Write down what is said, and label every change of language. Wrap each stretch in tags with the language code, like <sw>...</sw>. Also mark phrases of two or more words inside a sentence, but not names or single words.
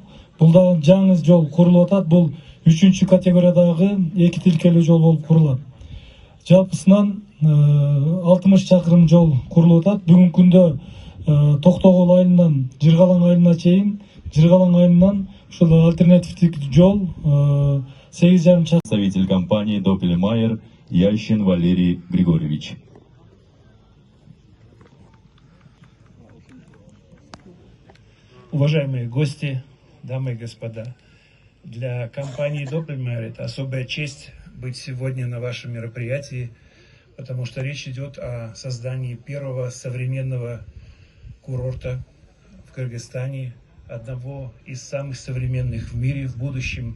<ky>Бул дагы жаңы жол курулуп атат. Бул 3-чү категориядагы 2 тилкелүү жол болуп курулат. Жалпысынан 60 чакырым жол курулуп атат. Бүгүнкү күндө Токтогул айылынан Жыргалаң айылына чейин, Жыргалаң айылынан ушул альтернативдик жол 8,5 чакырым.</ky> <ru>Представитель компании Doppelmayr Ящин Валерий Григорьевич. Уважаемые гости, дамы и господа, для компании Doppelmayr это особая честь быть сегодня на вашем мероприятии, потому что речь идет о создании первого современного курорта в Кыргызстане, одного из самых современных в мире в будущем.</ru>